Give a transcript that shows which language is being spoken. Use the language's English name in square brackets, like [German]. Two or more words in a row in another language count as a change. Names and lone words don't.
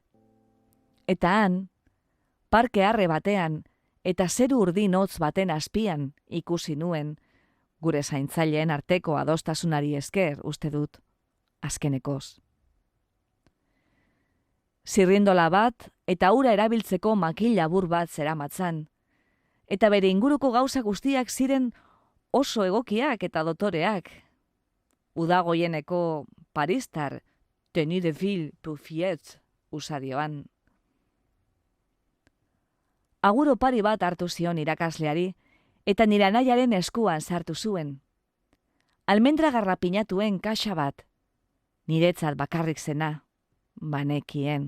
[Basque] Eta han, parke arre batean eta zeru urdin hotz baten azpian ikusi nuen, gure zaintzaileen arteko adostasunari esker uste dut, azkenekoz. Zirrindola bat eta ura erabiltzeko makil labur bat zeramatzan, eta bere inguruko gauza guztiak ziren oso egokiak eta dotoreak. Udagoieneko paristar, [French] tenue de ville pour fillette, [Basque] usadioan. Agur opari bat hartu zion irakasleari, eta nire anaiaren eskuan sartu zuen. Almendra garrapinatuen kaxa bat, niretzat bakarrik zena, banekien.